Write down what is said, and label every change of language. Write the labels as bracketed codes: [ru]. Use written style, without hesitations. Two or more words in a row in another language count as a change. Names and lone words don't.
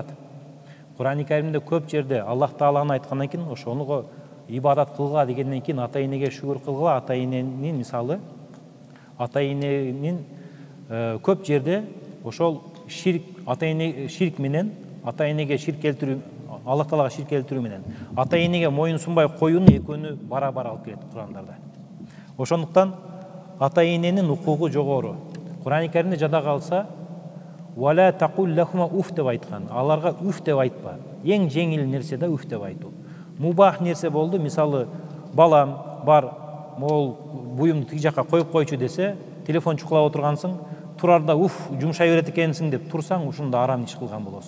[ky] Кур'ан-ы Каримде көп жерде Аллах Тааланы айткандан кийин ошону ибадат кылгыла дегенден кийин ата энеге шүгүр кылгыла, ата эненин мисалы ата эненин көп жерде ошол ширк, ата эне ширк менен ата энеге ширк келтирүү, Аллах Таалага ширк келтирүү менен ата энеге моюн сунбай коюунун экөөнү бара-бар алып келет Курандарда. Ошондуктан ата эненин укугу жогору. Кур'ан-ы Каримде жада калса [ar] «ولا تقل لهما أف» [ky] деп айткан. Аларга уф деп айтпа. Эң жеңил нерсе да уф деп айтуу. Мубах нерсе болду, мисалы балам бар, мол буюмду тиги жакка коюп койчу десе, телефон чукулап отургансың, турарда уф жумшай берет экенсиң деп турсаң, ушунда арам иш кылган болосуң.